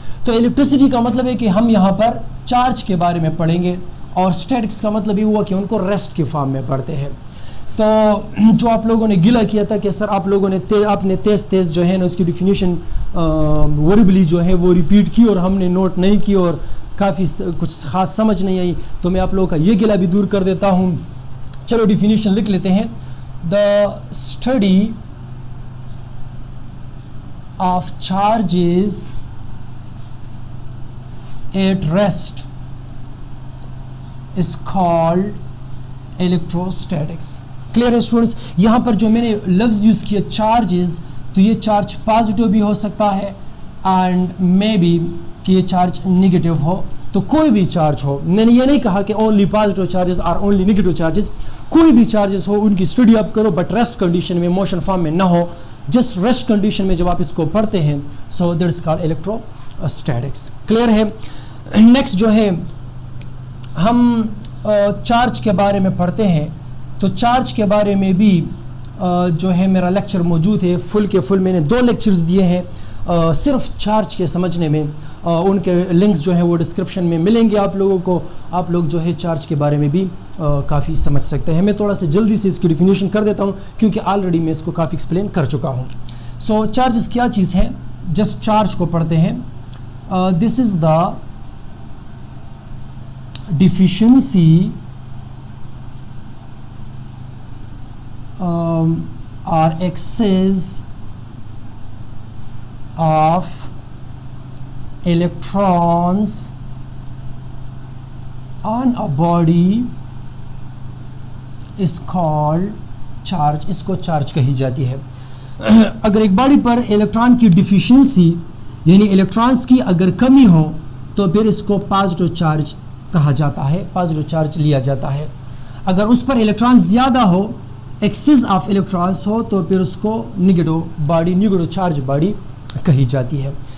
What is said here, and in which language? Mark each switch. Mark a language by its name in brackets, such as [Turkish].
[Urdu] تو الیکٹریسٹی کا مطلب ہے کہ ہم یہاں پر چارج کے بارے میں پڑھیں گے، اور اسٹیٹکس کا مطلب یہ ہوا کہ ان کو ریسٹ کے فارم میں پڑھتے ہیں. تو جو آپ لوگوں نے گلہ کیا تھا کہ سر آپ لوگوں نے تیز تیز جو ہے نا اس کی ڈیفینیشن وربلی جو ہے وہ ریپیٹ کی اور ہم نے نوٹ نہیں کی اور کافی کچھ خاص سمجھ نہیں آئی، تو میں آپ لوگوں کا یہ گلہ بھی دور کر دیتا ہوں. چلو ڈیفینیشن لکھ لیتے ہیں. [English] The study of charges at rest is called electrostatics. [Urdu] Clear ہے اسٹوڈنٹس؟ یہاں پر جو میں نے لفظ یوز کیا چارجز، تو یہ چارج پازیٹیو بھی ہو سکتا ہے اینڈ مے بی کہ یہ چارج نگیٹو ہو. تو کوئی بھی چارج ہو، میں نے یہ نہیں کہا کہ اونلی پازیٹیو چارجز اور اونلی نگیٹو چارجز، کوئی بھی چارجز ہو ان کی اسٹڈی آپ کرو، بٹ ریسٹ کنڈیشن میں، موشن فارم میں نہ ہو. جسٹ ریسٹ کنڈیشن میں جب آپ اس کو پڑھتے ہیں، [English] So that is called electrostatics. [Urdu] Clear ہے؟ نیکسٹ جو ہے ہم چارج کے بارے میں پڑھتے ہیں. تو چارج کے بارے میں بھی جو ہے میرا لیکچر موجود ہے، فل کے فل میں نے 2 لیکچرز دیے ہیں صرف چارج کے سمجھنے میں. ان کے لنکس جو ہیں وہ ڈسکرپشن میں ملیں گے آپ لوگوں کو. آپ لوگ جو ہے چارج کے بارے میں بھی کافی سمجھ سکتے ہیں. میں تھوڑا سا جلدی سے اس کی ڈیفینیشن کر دیتا ہوں کیونکہ آلریڈی میں اس کو کافی ایکسپلین کر چکا ہوں. سو چارجز کیا چیز ہے؟ جسٹ چارج کو پڑھتے ہیں. [English] This is the deficiency or excess of electrons on a body is called charge. [Urdu] اس کو چارج کہی جاتی ہے. اگر ایک باڈی پر الیکٹران کی ڈیفیشنسی یعنی الیکٹرانس کی اگر کمی ہو تو پھر اس کو پازیٹیو چارج کہا جاتا ہے، پازیٹیو چارج لیا جاتا ہے. اگر اس پر الیکٹران زیادہ ہو، ایکسس آف الیکٹرانس ہو، تو پھر اس کو نیگیٹو چارج باڈی کہی جاتی ہے.